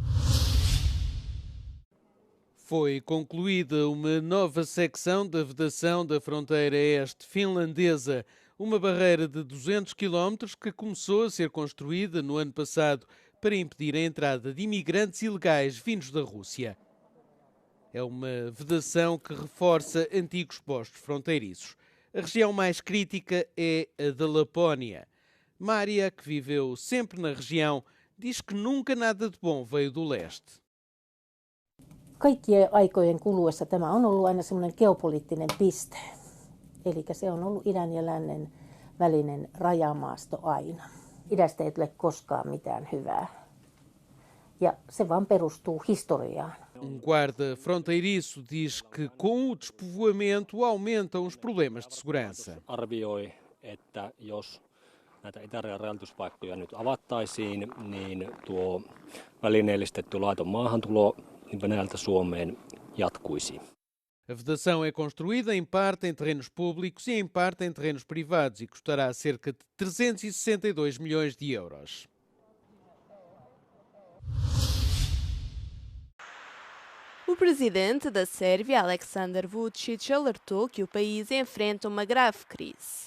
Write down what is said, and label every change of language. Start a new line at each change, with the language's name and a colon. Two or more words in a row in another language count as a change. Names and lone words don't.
Portuguese: Foi concluída uma nova secção da vedação da fronteira este finlandesa, uma barreira de 200 quilómetros que começou a ser construída no ano passado para impedir a entrada de imigrantes ilegais vindos da Rússia. É uma vedação que reforça antigos postos fronteiriços. A região mais crítica é a da Lapónia. Mária, que viveu sempre na região, diz que nunca nada de bom veio do leste.
Finnish: Kaikkien aikojen kuluessa tämä on ollut aina semmoinen geopoliittinen piste. Eli se on ollut idän ja lännen välinen rajamaasto aina. Idästä ei tule koskaan mitään hyvää. Ja se vaan perustuu historiaan.
Portuguese: Guarda fronteiriço diz que com o despovoamento aumentam os problemas de segurança.
Finnish: Arvioi, että jos näitä itärajan rajanylityspaikkoja nyt avattaisiin, niin tuo välineellistetty laiton maahantulo Venäjältä Suomeen jatkuisi.
Portuguese: A vedação é construída em parte em terrenos públicos e em parte em terrenos privados e custará cerca de 362 milhões de euros. O presidente da Sérvia, Aleksandar Vučić, alertou que o país enfrenta uma grave crise.